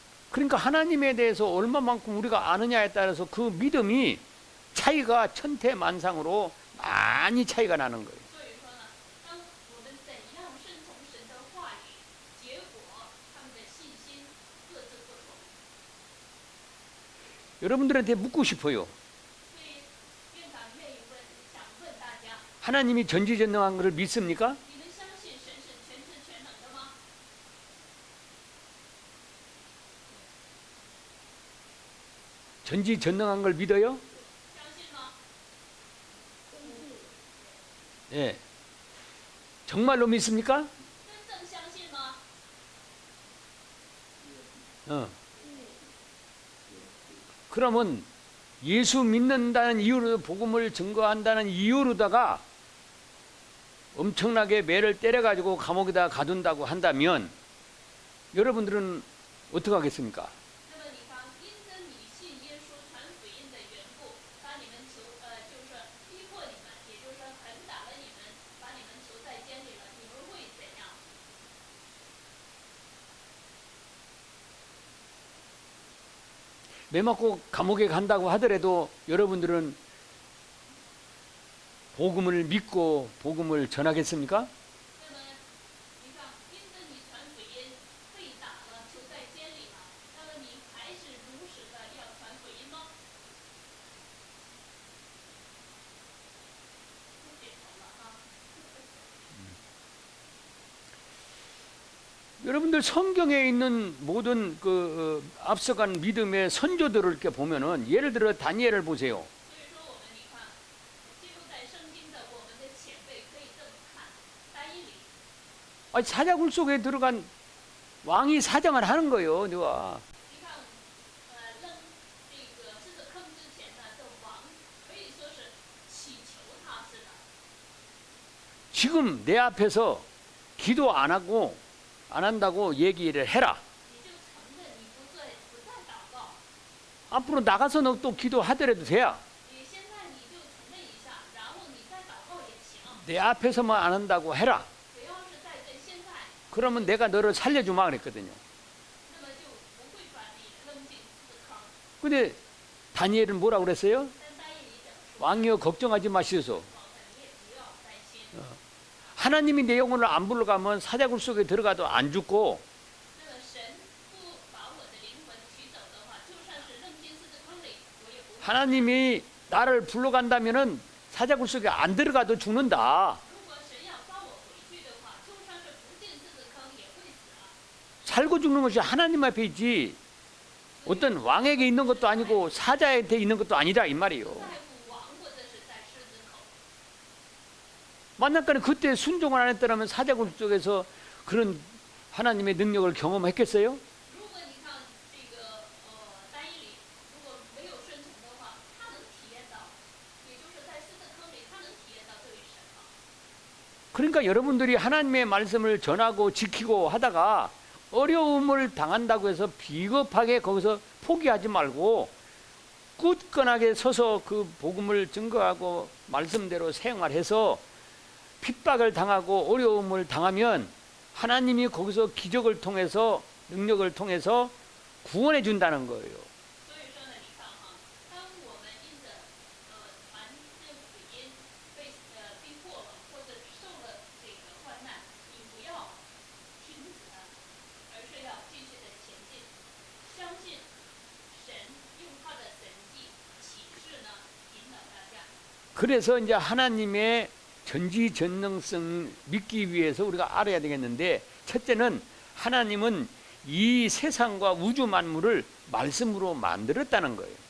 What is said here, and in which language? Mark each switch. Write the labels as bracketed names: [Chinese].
[Korean] 그러니까 하나님에 대해서 얼마만큼 우리가 아느냐에 따라서 그 믿음이 차이가 천태만상으로 많이 차이가 나는 거예요. [Chinese] 所以说呢，当我们怎样顺从神的话语，结果他们的信心各自不同。 [Korean] 여러분들한테 묻고 싶어요. [Chinese] 所以院长愿意问，想问大家， [Korean] 하나님이 전지전능한 것을 믿습니까? [Chinese] 你们相信神是全知全能的吗？ [Korean] 전지전능한 걸 믿어요? [Chinese] 相信吗？ [Korean] 예. 정말로 믿습니까? [Chinese] 真正相信吗？ 어. [Korean] 그러면 예수 믿는다는 이유로 복음을 증거한다는 이유로다가 엄청나게 매를 때려가지고 감옥에다 가둔다고 한다면 여러분들은 어떻게 하겠습니까? [Chinese] 那么你看，因着你信耶稣传福音的缘故，把你们就是逼迫你们，也就是说狠打了你们，把你们囚在监里了，你们会怎样？ [Korean] 매 맞고 감옥에 간다고 하더라도 여러분들은 복음을 믿고 복음을 전하겠습니까? [Chinese] 那么你看，因着你传福音被打了，囚在监里了，那么你还是如实的要传福音吗？不点头了哈。 [Korean] 여러분들 성경에 있는 모든 앞서간 믿음의 선조들을 이렇게 보면은 예를 들어 다니엘을 보세요. [Chinese] 所以说，我们你看，记录在圣经的我们的前辈可以这么看，单一里。 [Korean] 아니, 사자굴 속에 들어간 왕이 사정을 하는 거예요. 누가 [Chinese] 你看，扔这个狮子坑之前呢，这王可以说是祈求他似的。 [Korean] 지금 내 앞에서 기도 안 하고 안 한다고 얘기를 해라. [Chinese] 你就承认你不再祷告， [Korean] 앞으로 나가서 너 또 기도하더라도 돼야. [Chinese] 你现在你就承认一下，然后你再祷告也行。 [Korean] 내 앞에서만 안 한다고 해라. [Chinese] 只要是在现在， [Korean] 그러면 내가 너를 살려주마 그랬거든요. [Chinese] 那么就不会把你扔进狮子坑。 [Korean] 근데 다니엘은 뭐라고 그랬어요? [Chinese] 但单一里怎么说？ [Korean] 왕이여 걱정하지 마시소. [Chinese] 宝的你也不要担心。 [Korean] 하나님이 내 영혼을 안 불러가면 사자굴 속에 들어가도 안 죽고 [Chinese] 那么神不把我的灵魂取走的话，就算是扔进狮子坑里，我也不会。 [Korean] 하나님이 나를 불러간다면은 사자굴 속에 안 들어가도 죽는다. [Chinese] 如果神要召我回去的话，就算是不进狮子坑也会死啊。 [Korean] 살고 죽는 것이 하나님 앞에 있지 어떤 왕에게 있는 것도 아니고 사자한테 있는 것도 아니라 이 말이에요. [Chinese] 在乎王或者是在狮子口。 [Korean] 만약에 그때 순종을 안 했더라면 사자굴 속에서 그런 하나님의 능력을 경험했겠어요? [Chinese] 如果你看这个单一里，如果没有顺从的话，他能体验到，也就是在狮子坑里，他能体验到这位神吗？ [Korean] 그러니까 여러분들이 하나님의 말씀을 전하고 지키고 하다가 어려움을 당한다고 해서 비겁하게 거기서 포기하지 말고 굳건하게 서서 그 복음을 증거하고 말씀대로 생활해서 핍박을 당하고 어려움을 당하면 하나님이 거기서 기적을 통해서 능력을 통해서 구원해 준다는 거예요. [Chinese] 所以说呢，你看哈，当我们因着传这福音被逼迫了，或者受了这个患难，你不要停止了，而是要继续的前进，相信神用他的神迹启示呢引导大家。 [Korean] 그래서 이제 하나님의 전지전능성 믿기 위해서 우리가 알아야 되겠는데 첫째는 하나님은 이 세상과 우주 만물을 말씀으로 만들었다는 거예요.